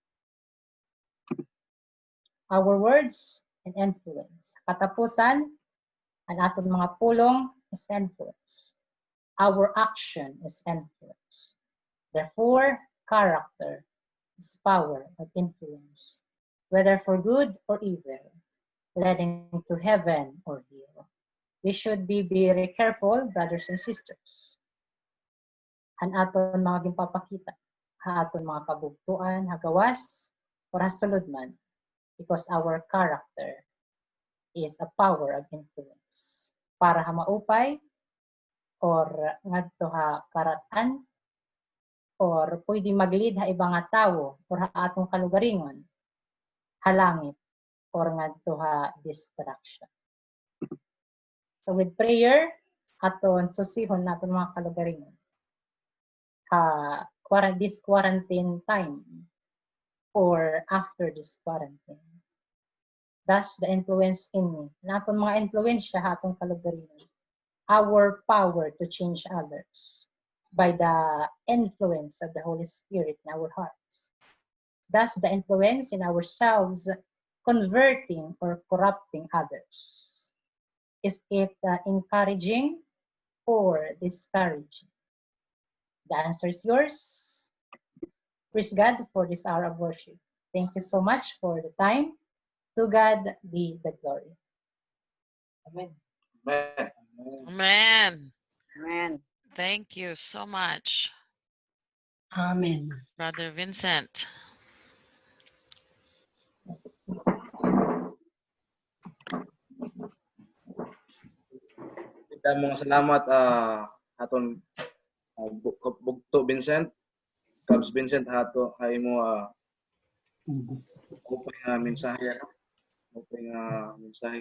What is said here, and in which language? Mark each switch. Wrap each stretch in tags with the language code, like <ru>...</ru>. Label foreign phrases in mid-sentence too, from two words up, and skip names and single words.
<en>Our words and influence.</en> <war>Katapusan, ang aton mga pulong</war> <en>is influence. Our action is influence. Therefore, character is power of influence, whether for good or evil, leading to heaven or hell. We should be very careful, brothers and sisters.</en> <war>Ang aton mga ginpapakita, aton mga kabugtuan, hagawas, or hasulod man,</war> <en>because our character is a power of influence.</en> <war>Para ha maupay, or ngadto ha karatan, or pwede maglid ha ibang nga tawo, or ha atong kalugaringon, halangit, or ngadto ha distraction.</war> <en>So with prayer,</en> <war>aton susihon naton mga kalugaringon,</war> <en>this quarantine time, or after this quarantine. Thus, the influence in me.</en> <war>Naton mga influensya hatong kalugaringon.</war> <en>Our power to change others by the influence of the Holy Spirit in our hearts. Thus, the influence in ourselves converting or corrupting others. Is it encouraging or discouraging? The answer is yours. Praise God for this hour of worship. Thank you so much for the time. To God be the glory. Amen. Amen. Amen. Amen. Thank you so much, Amen. Brother Vincent.</en> <war>Mga salamat aton Bugto Vincent, Cubs Vincent hato hay mo upay nga mensahe, upay nga mensahe.</war>